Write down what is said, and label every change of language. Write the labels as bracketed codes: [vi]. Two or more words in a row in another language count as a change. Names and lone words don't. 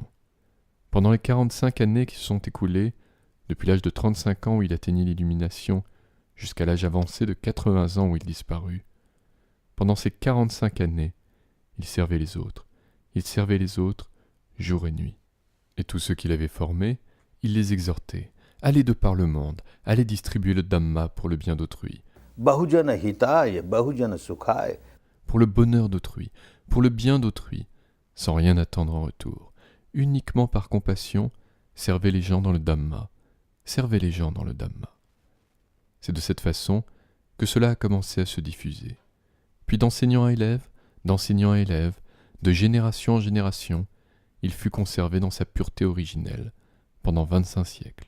[fr] Pendant les 45 années qui se sont écoulées, depuis l'âge de 35 ans où il atteignit l'illumination, jusqu'à l'âge avancé de 80 ans où il disparut, pendant ces 45 années, il servait les autres jour et nuit. Et tous ceux qu'il avait formés, il les exhortait. Allez de par le monde, allez distribuer le Dhamma pour le bien d'autrui. [pi] Bahujana hitaya, bahujana sukhaya. [fr] Pour le bonheur d'autrui, pour le bien d'autrui, sans rien attendre en retour. Uniquement par compassion, servez les gens dans le Dhamma. Servez les gens dans le Dhamma. C'est de cette façon que cela a commencé à se diffuser. Puis d'enseignant à élève, de génération en génération, il fut conservé dans sa pureté originelle pendant 25 siècles.